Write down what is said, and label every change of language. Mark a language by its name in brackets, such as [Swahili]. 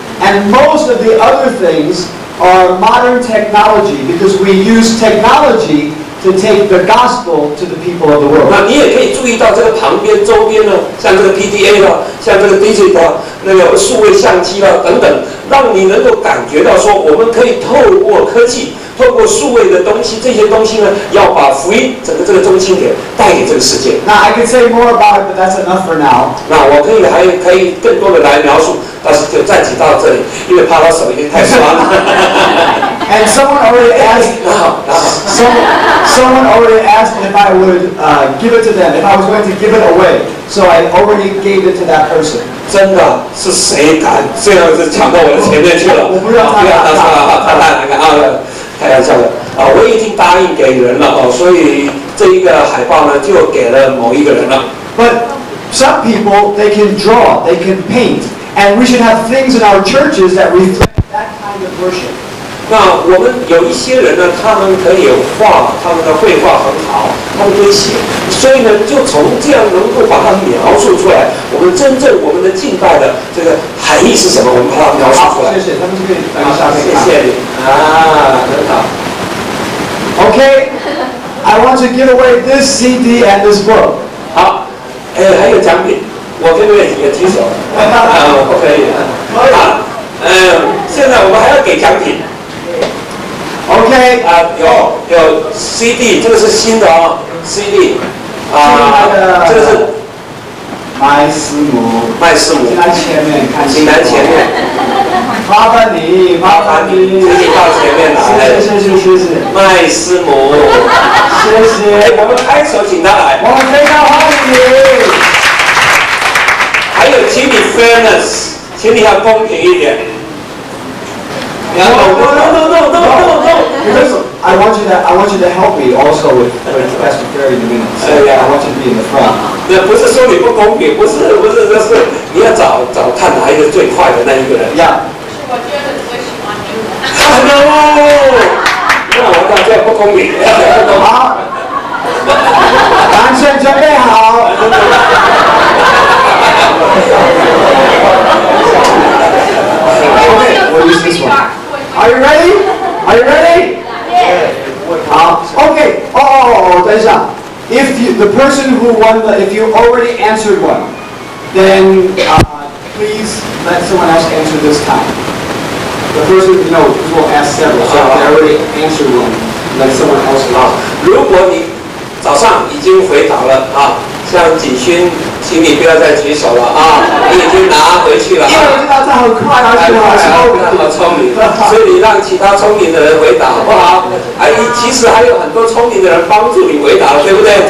[English] And most of the other things are modern technology because we use technology to take the gospel to the people of the world. [Chinese] 那你也可以注意到这个旁边、周边呢，像这个 PDA 啦，像这个 digital 那个数位相机啦等等，让你能够感觉到说，我们可以透过科技。透过数位的东西，这些东西呢，要把福音整个这个中心点带给这个世界。 [English] Now I could say more about it, but that's enough for now. [Chinese] 那我还可以更多的来描述，但是就暂且到这里，因为怕他手已经太酸了。 [English] And someone already asked. Someone already asked if I would give it to them, if I was going to give it away. So I already gave it to that person. [Chinese] 真的是谁敢这样子抢到我的前面去了？我不让他来看啊！开玩笑的啊，我已经答应给人了哦，所以这一个海报呢就给了某一个人了。 [English] But some people, they can draw, they can paint, and we should have things in our churches that reflect that kind of worship. [Chinese] 那我们有一些人呢，他们可以画，他们的绘画很好，他们可以写，所以呢，就从这样能够把它描述出来，我们真正我们的敬拜的这个含义是什么，我们把它描述出来。谢谢，他们就可以谢谢你啊，很好。 [English] Okay, I want to give away this CD and this book. [Chinese] 好，还有奖品，我可不可以也举手？不可以。好，现在我们还要给奖品。 [English] OK [Chinese] 有 CD， 这个是新的哦 ，CD。这个是麦师母，请来前面看，请来前面，麻烦你，请你到前面来，谢谢，麦师母，谢谢，我们拍手请他来，我们非常欢迎你。还有，请你 fairness， 请你要公平一点。 [English] No. Because I want you to help me also with Pastor Ferry in a minute. So I want you to be in the front. [Chinese] 那不是说你不公平，不是，就是你要找看哪一个最快的那一个人。 [English] Yeah. [Chinese] 我觉得最喜欢你。那我这样不公平。好，男生准备好。 [English] Okay, we'll use this one. Are you ready? Are you ready? Yes. [Chinese] Okay. 等一下。 [English] If the person who won if you already answered one, then please let someone else answer this time. The person, because we'll ask several, so if they already answered one, let someone else answer. [Chinese] 如果你早上已经回答了像景勋，请你不要再举手了你已经拿回去了因为我知道这很快，而且好聪明，所以你让其他聪明的人回答好不好？其实还有很多聪明的人帮助你回答了，对不对？